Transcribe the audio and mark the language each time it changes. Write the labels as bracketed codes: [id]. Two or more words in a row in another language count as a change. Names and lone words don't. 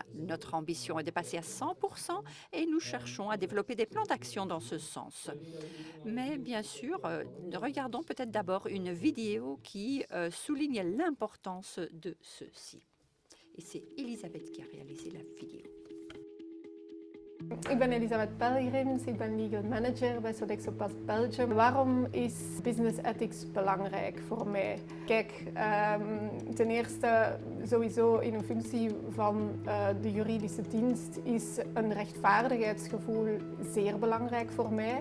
[fr] Notre ambition est de passer à 100% et nous cherchons à développer des plans d'action dans ce sens. Mais bien sûr, regardons peut-être d'abord une vidéo qui souligne l'importance de ceci. Et c'est Elisabeth qui a réalisé la vidéo. [nl] Ik ben Elisabeth Pelgrims, ik ben [en] legal manager [nl] bij Sodexo Pas Belgium. Waarom is [en] business ethics [nl] belangrijk voor mij? Kijk, ten eerste sowieso in een functie van de juridische dienst is een rechtvaardigheidsgevoel zeer belangrijk voor mij.